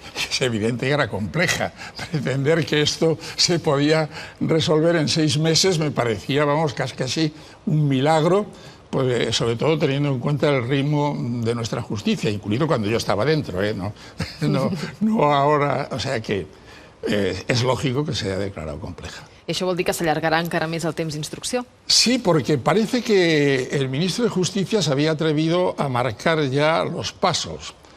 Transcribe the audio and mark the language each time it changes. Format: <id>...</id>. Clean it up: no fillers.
<es>Es evidente que era compleja. Pretender que esto se podía resolver en 6 meses me parecía, vamos, casi un milagro, pues, sobre todo teniendo en cuenta el ritmo de nuestra justicia, incluido cuando yo estaba dentro, no ahora, o sea que es lógico que se haya declarado compleja.</es> <ca>I això vol dir que s'allargarà encara més el temps d'instrucció?</ca> <es>Sí, porque parece que el ministro de Justicia se había atrevido a marcar ya los pasos.</es>